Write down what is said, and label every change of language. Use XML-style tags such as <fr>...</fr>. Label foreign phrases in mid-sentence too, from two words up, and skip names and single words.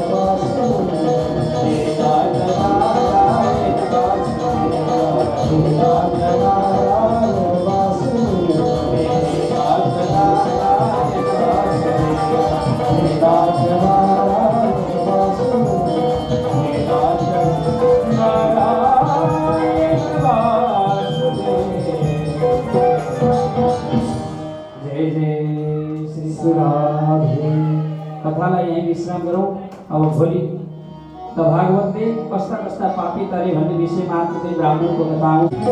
<sa>वासुदेव, हे नाथ नारायण वासुदेव, हे नाथ नारायण वासुदेव, हे नाथ नारायण वासुदेव, हे नाथ नारायण वासुदेव, हे नाथ नारायण वासुदेव। जय जय श्री राधे।</sa> <ne>कथालाई यही विश्राम गरौँ। अब भोलि त भागवतले कस्ता कस्ता पापी तरे भन्ने विषयमा आफूले ब्राह्मणको कथा आउँछ।</ne>